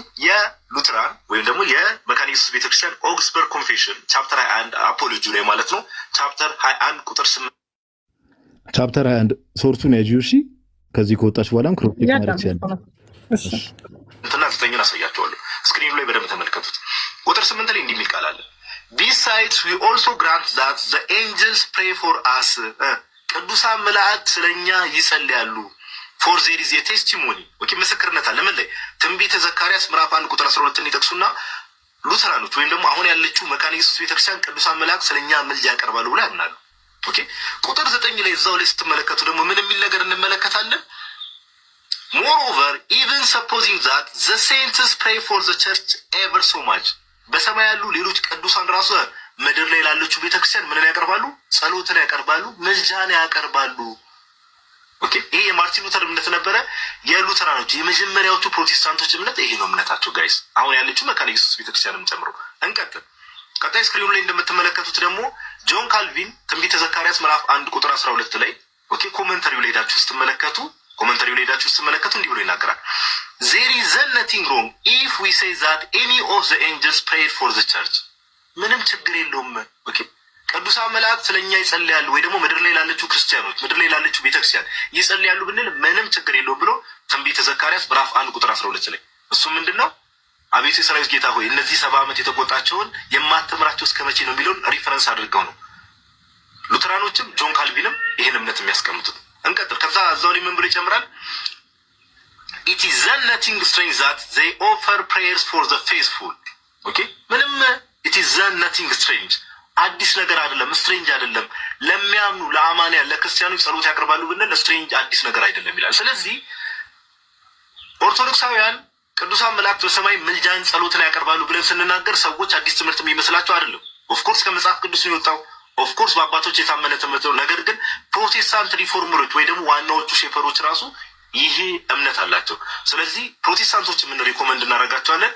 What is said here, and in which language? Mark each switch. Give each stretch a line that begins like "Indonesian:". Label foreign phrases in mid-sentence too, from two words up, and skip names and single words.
Amharic: የሉተራን ወይም ደግሞ የመካነ ኢየሱስ ቤተክርስቲያን ኦግስበርግ ኮንፌሽን ቻፕተር 21 አፖሎጂ ላይ ማለት ነው ቻፕተር 21 ቁጥር 8 ቻፕተር 21 ሶርቱን ያጂው። እሺ ከዚህ ከወጣች በኋላም ክሮፕቲክ ማድረግ ይችላል። እንትና 9ን አሳያችኋለሁ። ስክሪኑ ላይ በደንብ ተመልከቱት። ቁጥር 8 ላይ እንዲህ የሚል ቃል አለ።
English: Besides we also grant that the angels pray for us
Amharic: ቅዱሳን መላእክት ስለኛ ይጸልያሉ።
English: for there is a testimony
Amharic: ኦኬ ምስክርነት አለ። ምን ላይ? ትንቢተ ዘካርያስ ምዕራፍ 1 ቁጥር 12ን ይጠቅሱና ሉተራኖች ወይም ደግሞ አሁን ያለችው መካነ ኢየሱስ ቤተክርስቲያን ቅዱሳን መላእክት ስለኛ ምልጃ ያቀርባሉ ብለው ያምናሉ። ኦኬ ቁጥር 9 ላይ እዛው ላይ ስትመለከቱ ደግሞ ምን የሚል ነገር እንመለከታለን?
English: moreover even supposing that the saints pray for the church ever so much
Amharic: በሰማይ ያሉ ሌሎች ቅዱሳን ራሱ ምድር ላይ ላለችው ቤተክርስቲያን ምንን ያቀርባሉ? ጸሎትን ያቀርባሉ፣ ምልጃን ያቀርባሉ። ኦኬ ይሄ የማርቲን ሉተር እምነት ነበረ። የሉተራኖች የመጀመሪያዎቹ ፕሮቴስታንቶች እምነት ይሄ ነው እምነታቸው ጋይስ። አሁን ያለችው መካነ ኢየሱስ ቤተክርስቲያንም ጨምሮ እንቀጥል። ቀጣይ ስክሪኑ ላይ እንደምትመለከቱት ደግሞ ጆን ካልቪን ትንቢተ ዘካርያስ ምዕራፍ 1 ቁጥር 12 ላይ ኦኬ ኮሜንታሪው ላይ ሄዳችሁ ስትመለከቱ እንዲህ ብሎ ይናገራል።
English: there is nothing wrong if we say that any of the angels prayed for the church
Amharic: ምንም ችግር የለውም። ኦኬ ቅዱሳን መላእክት ስለኛ ይጸልያሉ ወይ ደግሞ ምድር ላይ ላለችው ክርስቲያኖች ምድር ላይ ላለችው ቤተክርስቲያን ይጸልያሉ ብንል ምንም ችግር የለውም ብሎ ትንቢተ ዘካርያስ ምዕራፍ 1 ቁጥር 12 ላይ እሱ ምንድነው? አቤቱ የሠራዊት ጌታ ሆይ እነዚህ 70 ዓመት የተቆጣቸውን የማትምራቸው እስከመቼ ነው የሚለውን ሪፈረንስ አድርገው ነው ሉተራኖችም ጆን ካልቪንም ይሄን እምነት የሚያስቀምጡት። እንቀጥል። ከዛ እዛው ላይ ምን ብሎ ይጨምራል?
English: it is nothing strange that they offer prayers for the faithful
Amharic: ኦኬ ምንም
English: it is nothing strange
Amharic: አዲስ ነገር አይደለም፣ ስትሬንጅ አይደለም። ለሚያምኑ ለአማንያን ለክርስቲያኖች ጸሎት ያቀርባሉ ብንል ስትሬንጅ አዲስ ነገር አይደለም ይላል። ስለዚህ ኦርቶዶክሳውያን ቅዱሳን መላእክት በሰማይ ምልጃን ጸሎትን ያቀርባሉ ብለን ስንናገር ሰዎች አዲስ ትምህርት የሚመስላቸው አይደለም።
English: of course
Amharic: ከመጽሐፍ ቅዱስ ነው የወጣው፣
English: of course
Amharic: በአባቶች የታመነ ትምህርት ነው። ነገር ግን ፕሮቴስታንት ሪፎርመሮች ወይ ደግሞ ዋናዎቹ ሼፐሮች ራሱ ይሄ እምነት አላቸው። ስለዚህ ፕሮቴስታንቶች ምን ሪኮመንድ እናደርጋቸዋለን?